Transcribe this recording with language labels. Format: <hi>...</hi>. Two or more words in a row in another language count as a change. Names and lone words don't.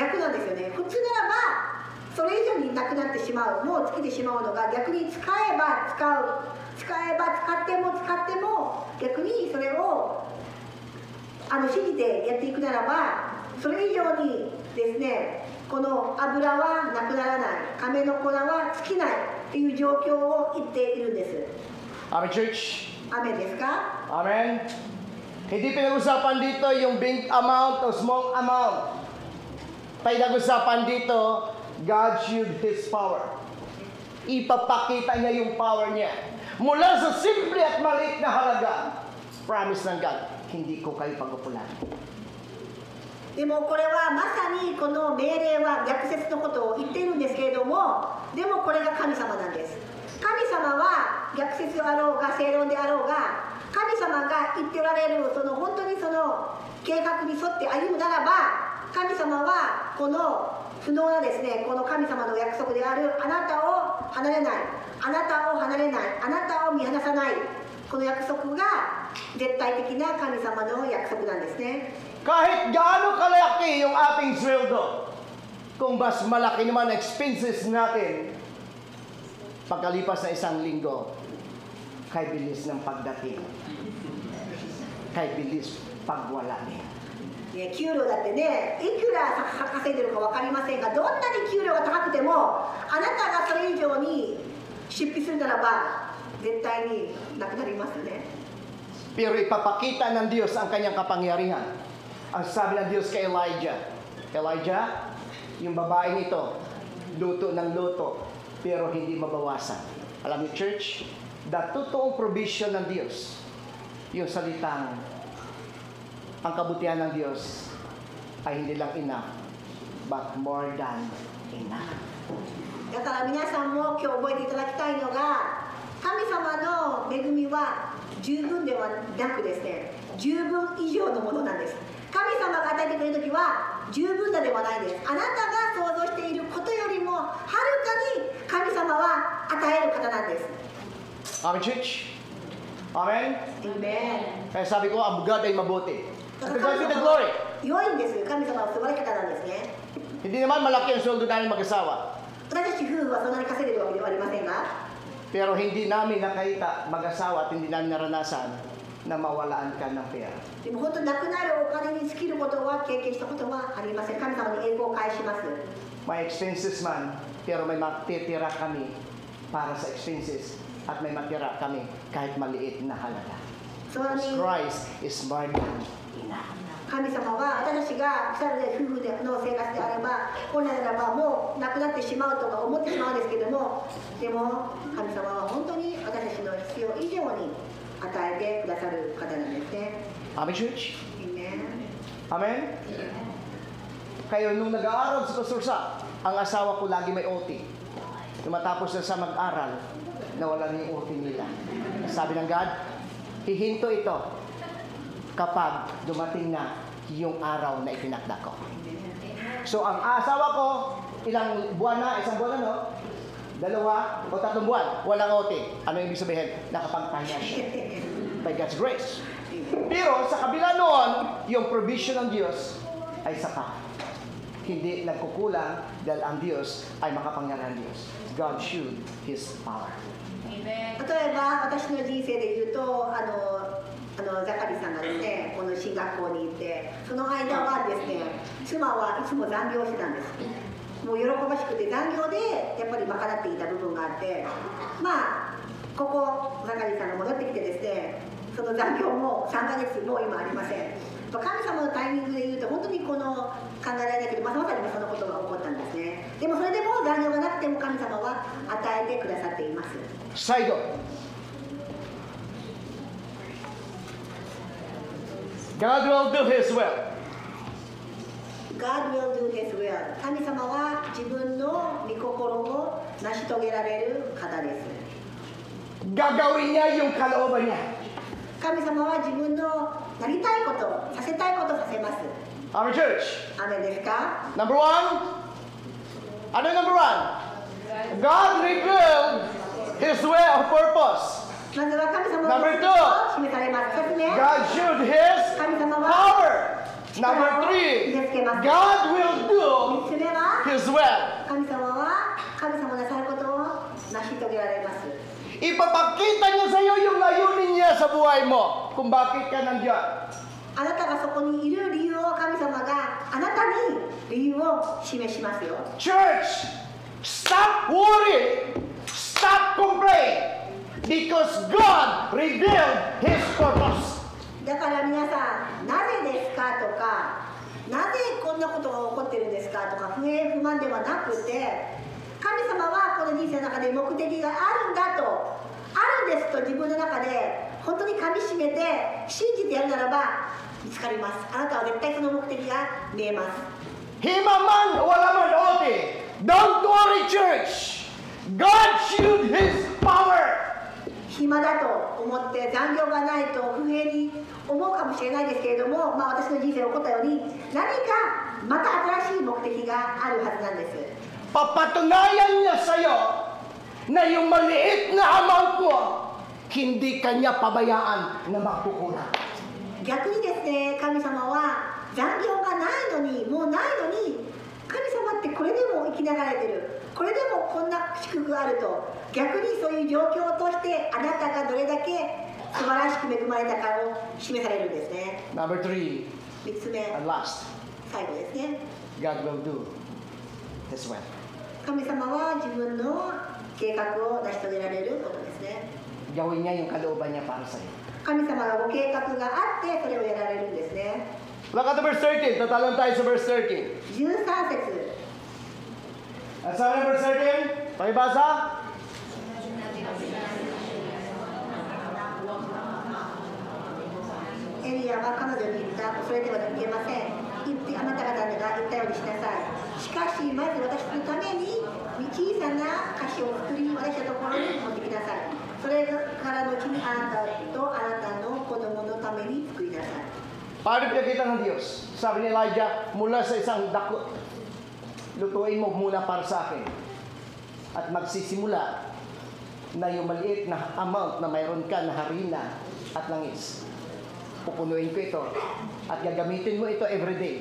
<ja>逆なんですよね。普通ならばそれ以上になくなってしまう、もう尽きてしまうのが、逆に使えば使う、使えば使っても逆にそれを信じてやっていくならば、それ以上にですね、この油はなくならない、亀の粉は尽きないっていう状況を言っているんです。</ja> <en>Amen, church?</en> <ja>雨ですか？</ja> <tl>Amen? Hindi pinag-usapan dito yung</tl> <en>big amount</en> <tl>o</tl> <en>small amount.</en> <tl>Pinag-usapan dito,</tl> <en>God showed His power.</en> <tl>ipapakita niya yung power niya. Mula sa simple at maliit na halaga, promise ng God, hindi ko kayo pagpupulan.</tl> <ja>でもこれはまさにこの命令は逆説のことを言っているんですけれども、でもこれが神様なんです。神様は逆説あろうが正論であろうが、神様が言っておられるその本当にその計画に沿って歩むならば、神様はこの不能なですね、この神様の約束であるあなたを離れない、あなたを離れない、あなたを見放さない、この約束が絶対的な神様の約束なんですね。</ja> <tl>Kahit gaano kalaki yung ating sweldo, kung mas malaki naman expenses natin, pagkalipas na isang linggo, kay bilis ng pagdating, kay bilis pagwala din.</tl> <ja>ね、給料だってね、いくら稼いでるか分かりませんが、どんなに給料が高くても、あなたがそれ以上に出費するならば、絶対になくなりますね。</ja> <tl>Pero ipapakita ng Diyos ang kanyang kapangyarihan. Ang sabi ng Diyos kay Elijah, Elijah, yung babaeng ito, luto ng luto, pero hindi mabawasan. Alam niyo, church, the totoong provision ng Diyos, yung salitang, ang kabutihan ng Diyos ay hindi lang enough,</tl> <en>but more than enough.</en> <ja>だから皆さんも今日覚えていただきたいのが、神様の恵みは十分ではなくですね、十分以上のものなんです。神様が与えてくれるときは十分だではないです。あなたが想像していることよりもはるかに神様は与える方なんです。</ja> <en>Amen, church? Amen? Amen.</en> <tl>Kaya sabi ko, ang God ay mabuti.</tl> <ja>だ</ja> <en>To</en> <ja>から</ja> <en>God be</en> <ja>神</ja> <en>the</en> <ja>様</ja> <en>glory.</en> <ja>は良いんです。神様は素晴らしい方なんですね。</ja> <tl>Hindi naman malaki ang sweldo namin mag-asawa.</tl> <ja>私たち夫婦はそんなに稼いでるわけではありませんが、</ja> <tl>Pero hindi namin nakita mag-asawa at hindi namin naranasan na mawalaan ka ng pera.</tl> <ja>でも本当になくなるお金に尽きることは経験したことはありません。神様に栄光を返します。</ja> <tl>May expenses man, pero may matitira kami para sa expenses at may matira kami kahit maliit na halaga.</tl> <ja>その</ja> <en>Because</en> <ja>に</ja> <en>Christ is more than enough.</en> <ja>神様は私たちが2人で夫婦での生活であれば、本来ならばもうなくなってしまうとか思ってしまうんですけども、でも神様は本当に私たちの必要以上に与えてくださる方なんですね。</ja> <en>Amen, church? Amen. Amen?</en> <tl>Kaya nung nag-aaral sa Pastor Sa, ang asawa ko lagi may OT. Nung matapos na sa mag-aral, nawala na yung OT nila. Sabi ng God, hihinto ito kapag dumating na yung araw na itinakda ko. So ang asawa ko, ilang buwan na, isang buwan na, no? 2 o 3 buwan, walang OT. Ano ibig sabihin? Nakapagpahinga siya.</tl> <en>By God's grace.</en> <tl>Pero sa kabila noon, yung provision ng Diyos ay sapat. Hindi nagkukulang dahil ang Diyos ay makapangyarihan Diyos.</tl> <en>God showed His power.</en> <ja>例えば私の人生で言うとザカリさんがですね、この進学校に行って、その間はですね、妻はいつも残業してたんです。もう喜ばしくて残業でやっぱり賄っていた部分があって、まあここザカリさんが戻ってきてですね、その残業も3ヶ月もう今ありません。神様のタイミングで言うと本当にこの考えられないけど、まさにそのことが起こったんですね。でもそれでも残業がなくても神様は与えてくださっています。</ja> <en>最後。God will do His will. God will do His will.</en> <ja>神様は自分の御心を成し遂げられる方です。</ja> <tl>Gagawin niya yung kalooban niya.</tl> <ja>神様は自分のなりたいこと、させたいことをさせます。</ja> <en>Our church.</en> <ja>アメンですか？</ja> <tl>Number 1. Ano yung number 1?</tl> <en>God revealed His way of purpose.</en> <ja>まずは神様の Number を示されます。2つ目、</ja> <en>God showed His</en> <ja>神様は</ja> <en>power. Number 3. God will do</en> <ja>3つ目は</ja> <en>His will.</en> <ja>神様は神様のなさることを成し遂げられます。</ja> <tl>Ipapakita niya sa iyo yung layunin niya sa buhay mo kung bakit ka nandiyan.</tl> <ja>あなたがそこにいる理由を神様があなたに理由を示しますよ。</ja> <en>Church, stop worrying, stop complaining, because God revealed His purpose.</en> <ja>だから皆さん、なぜですかとか、なぜこんなことが起こってるんですかとか、不平不満ではなくて、 神様はこの人生の中で目的があるんだと、あるんですと自分の中で本当に噛みしめて信じてやるならば見つかります。あなたは絶対その目的が見えます。</ja> <tl>Hima man o wala man ote.</tl> <en>Don't worry, church. God showed His power.</en> <ja>暇だと思って残業がないと不平に思うかもしれないですけれども、私の人生起こったように何かまた新しい目的があるはずなんです。</ja> <tl>Papatunayan niya sa'yo na yung maliit na amount mo, hindi kanya pabayaan na magkukulang.</tl> <ja>逆にですね、神様は残業がないのに、もうないのに、神様ってこれでも生きながられてる、これでもこんな祝福があると、逆にそういう状況を通してあなたがどれだけ素晴らしく恵まれたかを示されるんですね。</ja> <en>Number 3,</en> <ja>3つ目、</ja> <en>and last,</en> <ja>最後ですね。</ja> <en>God will do His will.</en> <ja>神様は自分の計画を成し遂げられることですね。</ja> <tl>Gawin niya yung kalooban niya para sa'yo.</tl> <ja>神様がご計画があってそれをやられるんですね。</ja> <en>Look at the verse 13.</en> <tl>Tatalon tayo sa verse 13.</tl> <ja>13節。</ja> <tl>Ang sabi ng verse 13? Pakibasa?</tl> <ja>Elia は彼女に言った。それではいけません。あなた方が言ったようにしなさい。しかしまず私のために小さな菓子を作り、私のところに持ってきなさい。それから後にあなたとあなたの子供のために作りなさい。</ja> <tl>Paano pinakita ng Diyos? Sabi ni Elijah, mula sa isang dako, lutuin mo muna para sa akin. At magsisimula na yung maliit na amount na mayroon ka na harina at langis. Pupunuin ko ito at gagamitin mo ito everyday.</tl>